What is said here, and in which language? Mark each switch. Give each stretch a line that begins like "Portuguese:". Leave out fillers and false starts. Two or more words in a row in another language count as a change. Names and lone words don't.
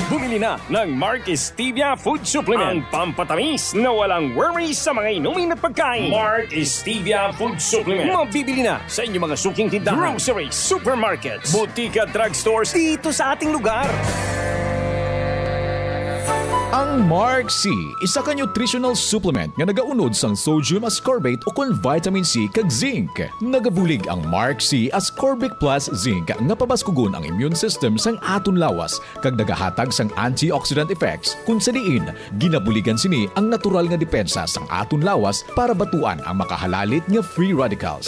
Filipino: Bumili na ng Mark Stevia Food Supplement. Ang pampatamis na walang worries sa mga inumin at pagkain. Mark Stevia Food Supplement. Mabibili na sa inyong mga suking tindahan, groceries, supermarkets, butika, drugstores dito sa ating lugar.
Hiligaynon: Ang Mark C, isa ka nutritional supplement nga nagaunod sang
English: sodium ascorbate
Hiligaynon: o kon
English: vitamin C
Hiligaynon: kag zinc. Nagabulig ang Mark C ascorbic plus zinc nga pabaskugon ang
English: immune system
Hiligaynon: sang aton lawas kag nagahatag sang
English: antioxidant effects
Hiligaynon: kun sa diin ginabuligan sini ang natural nga depensa sang aton lawas para batuan ang makahalalit nga
English: free radicals.